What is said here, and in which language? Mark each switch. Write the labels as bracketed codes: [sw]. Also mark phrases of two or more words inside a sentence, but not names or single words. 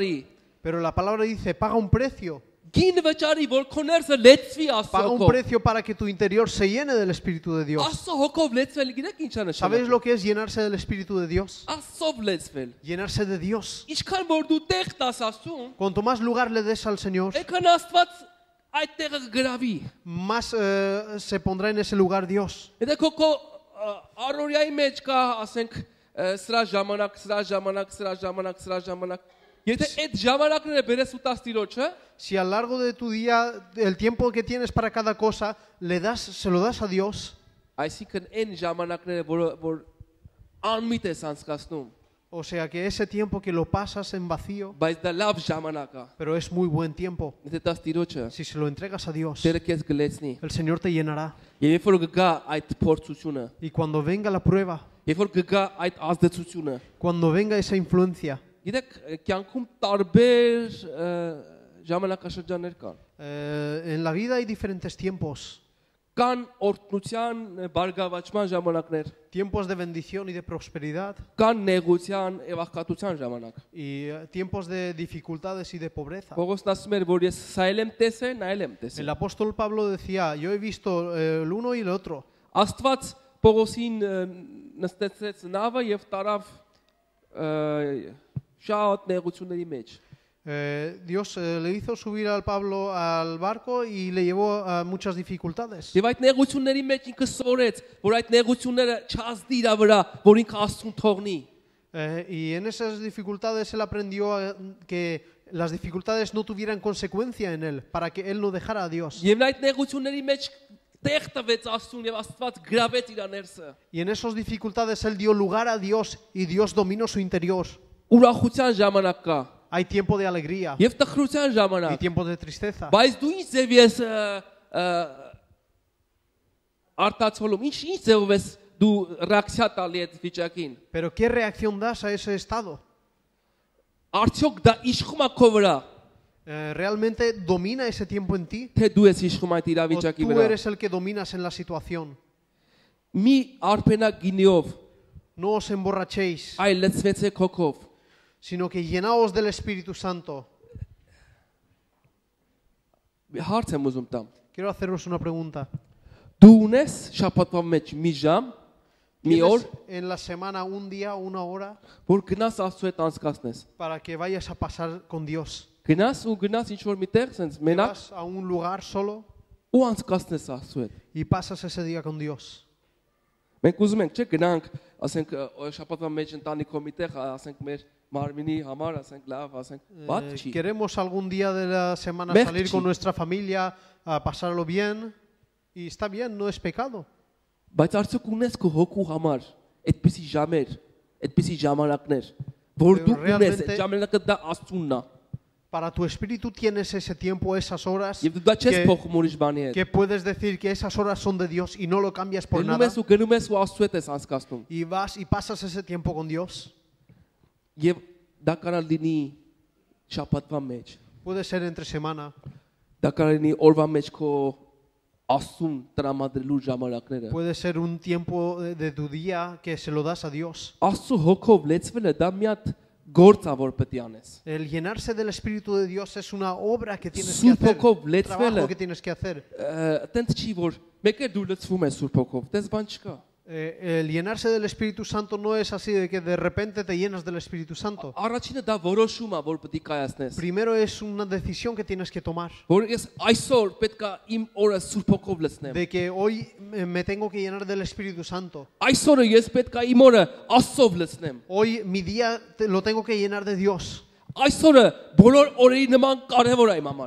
[es] Pero la palabra dice, paga un precio. [hy] Գին վճարի, որ քո ներսը լեցվի [es] Paga un [hy] Աստծո հոգով։ [es] precio para que tu interior se llene del Espíritu de Dios. [hy] Աստծո հոգով լեցվել, գիտեք ինչ է [es] ¿Sabes [hy] նշանակում։ [es] lo que es llenarse del Espíritu de Dios? [hy] Աստծով լեցվել։ [es] Llenarse de Dios. [hy] Ինչքան որ դու տեղ տաս Աստծուն, [es] Cuanto más lugar le des al Señor, [hy] այնքան Աստված այդ տեղը գրավի։ [es] más se pondrá en ese lugar Dios. [hy] Եթե քո առօրյայի մեջ կա, ասենք, սրա ժամանակ, եթե այդ ժամանակները բերես ու տաս Տիրոջը, [es] Si a lo largo de tu día, el tiempo que tienes para cada cosa, se lo das a Dios, [hy] այսինքն այն ժամանակները, որ անմիտ ես անցկացնում, [es] o sea que ese tiempo que lo pasas en vacío, [hy] բայց դա լավ ժամանակ է։ [es] pero es muy buen tiempo. [hy] Եթե տաս Տիրոջը, [es] Si se lo entregas a Dios, [hy] Տերը քեզ գլեցնի։ [es] el Señor te llenará. [hy] Եվ երբ որ գա այդ փորձությունը, [es] Y cuando venga la prueba, [hy] երբ որ գա այդ ազդեցությունը, [es] cuando venga esa influencia, [hy] գիտեք, կյանքում տարբեր ժամանակաշրջաններ կան։ [es] en la vida hay diferentes tiempos. [hy] Կան օրհնության, բարգավաճման ժամանակներ, [es] Tiempos de bendición y de prosperidad [hy] կան նեղության եւ աղքատության ժամանակ։ [es] y tiempos de dificultades y de pobreza. [hy] Պողոսն ասում էր, որ ես սա էլ եմ տեսել, նա էլ եմ տեսել։ [es] El apóstol Pablo decía, yo he visto el uno y el otro. [hy] Աստված Պողոսին նստեցրեց նավը եւ տարավ շատ նեղությունների մեջ։ [es] Dios le hizo subir al Pablo al barco y le llevó a muchas dificultades. [hy] Եվ այդ նեղությունների մեջ ինքը սորեց, որ այդ նեղությունները չազդի իր վրա, որ ինքը Աստծուն թողնի։ [es] Y en esas dificultades él aprendió que las dificultades no tuvieran consecuencia en él, para que él no dejara a Dios. [hy] Եվ նա այդ նեղությունների մեջ տեղ տվեց Աստծուն եւ Աստված գրավեց իր ներսը։ [es] Y en esas dificultades él dio lugar a Dios y Dios dominó su interior. [hy] Ուրախության ժամանակ կա [es] Hay tiempo de alegría [hy] եւ տխրության [es] y [hy] ժամանակ։ [es] tiempo de tristeza. [hy] Բայց դու ինչ ձև ես արտացոլում, ինչ ձևով ես դու ռեակցիա տալի այդ վիճակին։ [es] Pero ¿qué reacción das a ese estado? [hy] Արդյոք դա իշխում է քո վրա, [es] ¿Realmente domina ese tiempo en ti? [hy] թե դու ես իշխում այդ [es] ¿O [hy] իրավիճակի [es] tú [hy] վրա։ [es] eres el que dominas en la situación? [hy] Մի արփենակ գինիով, [es] No os emborrachéis, [hy] այլ լցվեցեք հոգով։ [es] sino que llenaos del Espíritu Santo. [hy] Հարց եմ ուզում տամ։ [es] Quiero haceros una pregunta. [hy] Դու ունես շաբաթվա մեջ մի ժամ, մի օր, [es] ¿Tienes en la semana un día, una hora, [hy] որ գնաս Աստծո հետ անցկացնես։ [es] para que vayas a pasar con Dios? [hy] Գնաս ու գնաս ինչ որ միտեղ, sense [es] Que [hy] մենակ [es] vas a un lugar solo [hy] ու անցկացնես Աստծո հետ։ [es] y pasas ese día con Dios. [hy] Մենք ուզում ենք, չէ՞, գնանք, ասենք շաբաթվա մեջ ընտանիքով միտեղ, ասենք մեր մարմինի համար, ասենք լավ, ասենք բաց չի։ [es] Queremos algún día de la semana [hy] Mech [es] salir [hy] chi. [es] con nuestra familia a pasarlo bien y está bien, no es pecado. [hy] Բայց արդյոք ունես քո հոգու համար այդպիսի ժամեր, այդպիսի ժամանակներ, որ դու ունես, [es] Realmente- [hy] այդ ժամանակը դա Աստծունն է։ [es] Para tu espíritu tienes ese tiempo, esas horas [hy] Եվ դու դա չես [es] que, [hy] փոխում ուրիշ բանի հետ։ [es] que puedes decir que esas horas son de Dios y no lo cambias por [hy] Գնում [es] nada. [hy] ես ու գնում ես ու Աստծո հետ ես անցկացնում։ [es] Y vas y pasas ese tiempo con Dios. [hy] Եվ դա կարող լինի շաբաթվա մեջ, [es] Puede ser entre semana, [hy] դա կարող լինի օրվա մեջ քո Աստծուն տրամադրելու ժամանակները։ [es] puede ser un tiempo de tu día que se lo das a Dios. [hy] Աստծո հոգով լեցվելը դա մի հատ գործ է որ պետք է անես։ [es] El llenarse del Espíritu de Dios es una obra que tienes que [hy] Սուրբ [es] hacer, [hy] հոգով [es] un [hy] լեցվելը [es] trabajo que tienes que hacer. [hy] Տենց չի որ մեկ է դու լցվում ես Սուրբ հոգով, դες բան չկա։ [es] El llenarse del Espíritu Santo no es así de que de repente te llenas del Espíritu Santo. [hy] Առաջինը դա որոշում է որ պետք է կայացնես։ [es] Primero es una decisión que tienes que tomar. [hy] Որ ես այսօր պետք է իմ օրը Սուրբ հոգով լցնեմ։ [es] De que hoy me tengo que llenar del Espíritu Santo. [hy] Այսօրը ես պետք է իմ օրը Աստծով լցնեմ։ [es] Hoy mi día lo tengo que llenar de Dios. [hy] Այսօրը բոլոր օրերի նման կարևոր է իմ համար։